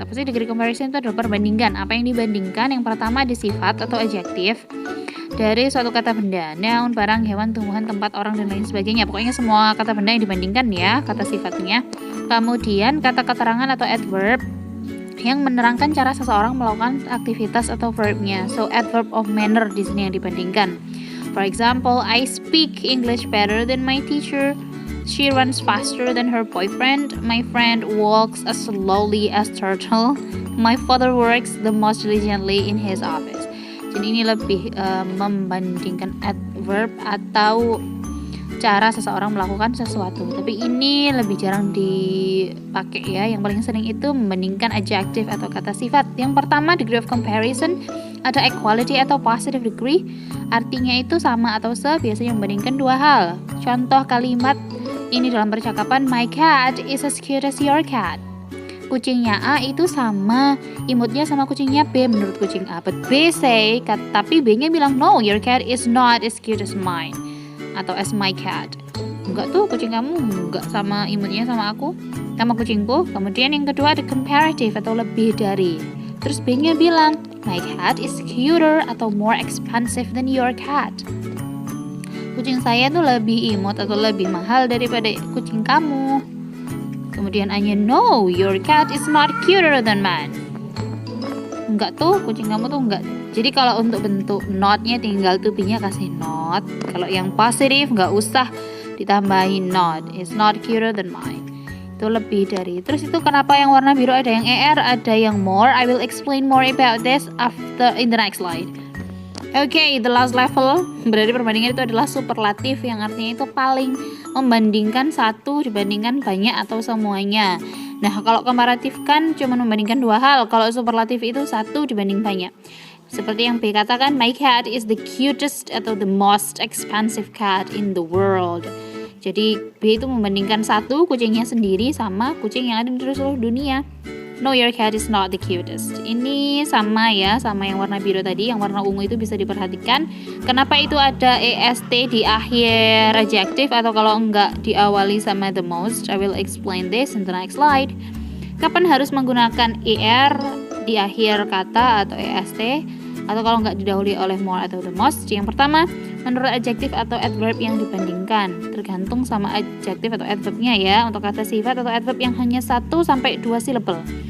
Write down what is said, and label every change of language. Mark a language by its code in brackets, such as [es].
[id] Apa sih degree comparison? Itu adalah perbandingan. Apa yang dibandingkan? Yang pertama ada sifat atau adjektif. dari suatu kata benda, noun, barang, hewan, tumbuhan, tempat, orang, dan lain sebagainya. Pokoknya semua kata benda yang dibandingkan ya, kata sifatnya. Kemudian kata keterangan atau adverb yang menerangkan cara seseorang melakukan aktivitas atau verbnya. [en] So adverb of manner [id] di sini yang dibandingkan. [en] For example, I speak English better than my teacher. She runs faster than her boyfriend. My friend walks as slowly as turtle. My father works the most diligently in his office. [id] Jadi ini lebih membandingkan adverb atau cara seseorang melakukan sesuatu. Tapi ini lebih jarang dipakai ya. Yang paling sering itu membandingkan adjective atau kata sifat. Yang pertama, degree of comparison, ada equality atau positive degree. Artinya itu sama atau se, biasanya membandingkan dua hal. Contoh kalimat ini dalam percakapan, [en] my cat is as cute as your cat. [id] Kucingnya A itu sama imutnya sama kucingnya B menurut kucing A. [en] But B say, [id] tapi B-nya bilang, [en] no, your cat is not as cute as mine. [id] Atau [en] as my cat. [id] Enggak tuh, kucing kamu enggak sama imutnya sama aku, sama kucingku. Kemudian yang kedua ada comparative atau lebih dari. Terus B-nya bilang, [en] my cat is cuter [id] atau [en] more expensive than your cat. [id] Kucing saya tuh lebih imut atau lebih mahal daripada kucing kamu. Kemudian A-nya, [en] no, your cat is not cuter than mine. [id] Enggak tuh, kucing kamu tuh enggak. Jadi kalau untuk bentuk not-nya tinggal to be-nya kasih not. Kalau yang positif enggak usah ditambahin not. [en] It's not cuter than mine. [id] Itu lebih dari. Terus itu kenapa yang warna biru ada yang ER, ada yang more. [en] I will explain more about this after in the next slide. Okay, the last level [id] berarti perbandingan itu adalah superlatif yang artinya itu paling membandingkan satu dibandingkan banyak atau semuanya. Nah, kalau komparatif kan cuma membandingkan dua hal. Kalau superlatif itu satu dibanding banyak. Seperti yang B katakan, [en] my cat is the cutest [id] atau [en] the most expensive cat in the world. [id] Jadi B itu membandingkan satu kucingnya sendiri sama kucing yang ada di seluruh dunia. [en] No, your cat is not the cutest. [id] Ini sama ya, sama yang warna biru tadi. Yang warna ungu itu bisa diperhatikan. Kenapa itu ada est di akhir adjective atau kalau enggak diawali sama the most? [en] I will explain this in the next slide. [id] Kapan harus menggunakan er di akhir kata atau est? Atau kalau enggak didahului oleh more atau the most? Yang pertama, menurut adjective atau adverb yang dibandingkan. Tergantung sama adjective atau adverbnya ya. Untuk kata sifat atau adverb yang hanya 1 sampai 2 syllable.